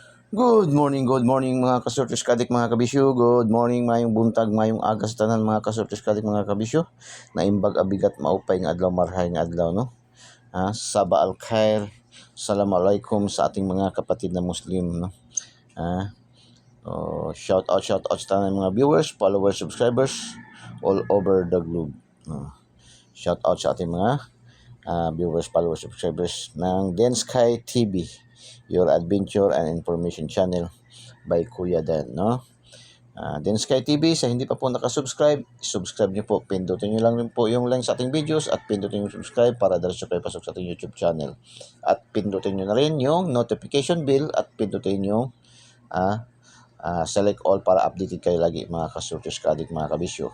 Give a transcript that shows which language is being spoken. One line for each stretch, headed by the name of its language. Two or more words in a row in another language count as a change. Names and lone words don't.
English: Good morning
Cebuano: mga kasortes kadik mga kabisyo.
English: Good morning,
Cebuano: mayong buntag, mayong aga sa tanan mga kasortes kadik mga kabisyo.
Iloko: Naimbag abigat
Waray: maupay nga adlaw
Bikol: marhay nga adlaw
Waray: no.
Arabic: Saba al khair.
Filipino: Assalamualaikum sa ating mga kapatid na Muslim no.
English: Shout out
Cebuano: sa tanan mga
English: viewers, followers, subscribers all over the globe. Shout out
Filipino: sa ating mga
English: viewers, followers, subscribers ng Densky TV, your adventure and information channel by Kuya Dan, no?
Filipino: Densky TV, sa hindi pa po nakasubscribe, subscribe niyo po. Pindutin niyo lang rin po yung link sa ating videos at pindutin yung subscribe para diretso kayo pasok sa ating
English: YouTube channel.
Filipino: At pindutin niyo na rin yung
English: notification bell
Filipino: at pindutin yung
English: select all
Filipino: para updated kayo lagi mga kasurtis kadik mga kabisyo.